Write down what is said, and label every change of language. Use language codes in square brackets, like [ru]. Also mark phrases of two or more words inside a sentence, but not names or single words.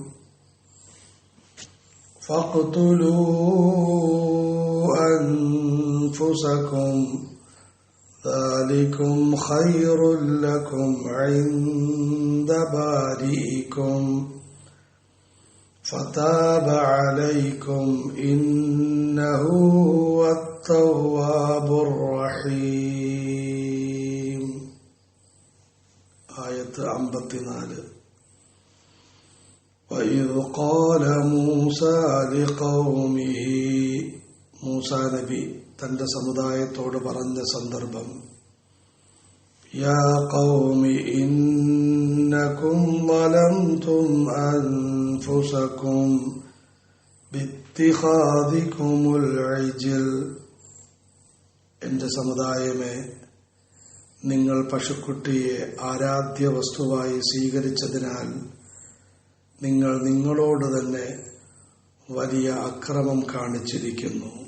[ar] فاقتلوا أنفسكم ذلكم خير لكم عند بارئكم فتاب عليكم إنه هو التواب الرحيم. ആയത്ത് 54. وإذ قال موسى لقومه, [ml] മൂസാ നബി തന്റെ സമുദായത്തോട് പറഞ്ഞ സന്ദർഭം, [ar] يا قوم إنكم ظلمتم أنفسكم باتخاذكم العجل, [ml] എന്റെ സമുദായമേ, നിങ്ങൾ പശുക്കുട്ടിയെ ആരാധ്യ വസ്തുവായി സ്വീകരിച്ചതിനാൽ നിങ്ങൾ നിങ്ങളോട് തന്നെ വലിയ അക്രമം കാണിച്ചിരിക്കുന്നു.